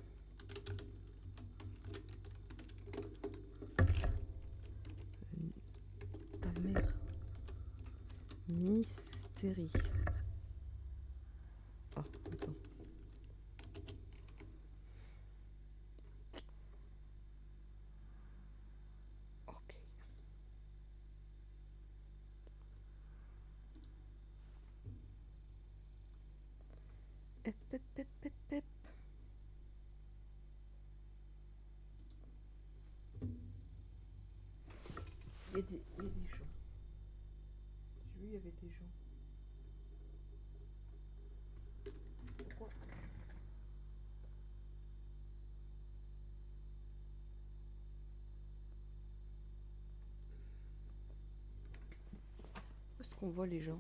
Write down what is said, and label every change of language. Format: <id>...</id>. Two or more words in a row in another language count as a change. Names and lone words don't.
<fr>Ta mère. Mystery. Oh, attends. Ok. Hep, hep, hep, hep, hep. Il y a des gens. J'ai vu, il y avait des gens. Pourquoi? Où est-ce qu'on voit les gens?</fr>